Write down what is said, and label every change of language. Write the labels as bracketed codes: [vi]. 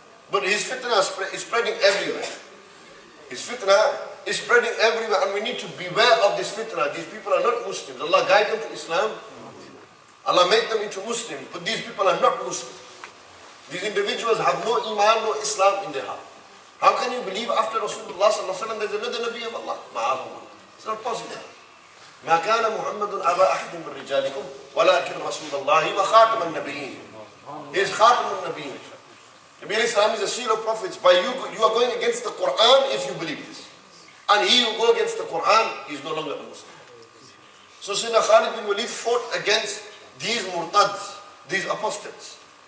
[en] But his fitna is spreading everywhere. His fitna is spreading everywhere, and we need to beware of this fitna. These people are not Muslims. Allah guide them to Islam. Allah make them into Muslims. But these people are not Muslims. These individuals have no iman, no Islam in their heart. How can you believe after Rasulullah sallallahu alaihi wasallam there's another Nabi of Allah? Ma'allah. It's not possible. [ar] ما كان محمد أبا أحد من رجالكم ولكن رسول الله وخاتم النبيين. [en] He is [ar] خاتم النبيين. [en] Nabi Islam is a seal of prophets. By you are going against the Quran if you believe this. And he who go against the Quran is no longer a Muslim. So Sayyidina Khalid bin Walid fought against these murtads, these apostates.